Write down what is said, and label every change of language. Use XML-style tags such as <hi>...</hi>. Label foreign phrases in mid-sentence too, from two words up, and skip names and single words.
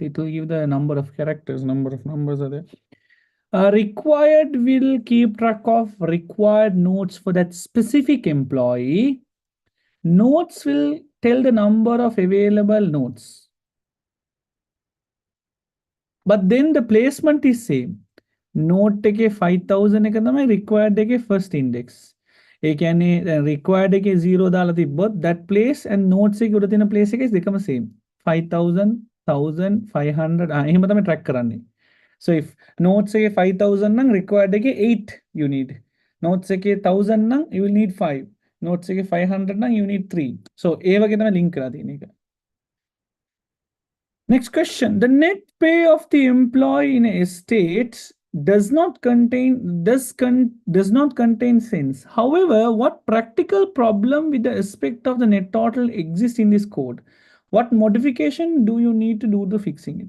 <en>It will give the number of characters, number of numbers are there. Required will keep track of required notes for that specific employee. Notes will tell the number of available notes. But then the placement is same. Note take</en> <si>5000 එක තමයි required එකේ</si> <en>first index.</en> <si>ඒ කියන්නේ required එකේ 0 දාලා තිබ්බොත්</si> <en>that place and notes</en> <si>එකේ උඩ තියෙන place එකේ දෙකම same. 5000 1500 එහෙම තමයි track කරන්නේ.</si> <en>So if notes</en> <si>එකේ 5000 නම් required එකේ 8</si> <en>you need.</en> <si>Notes එකේ 1000 නම්</si> <en>you will need</en> <si>5. Notes එකේ 500 නම්</si> <en>you need</en> <si>3. So ඒ වගේ තමයි link කරලා තියෙන එක.</si> <en>Next question. The net pay of the employee in a estate does not contain sense. However, what practical problem with the aspect of the net total exists in this code? What modification do you need to do to fixing it?</en>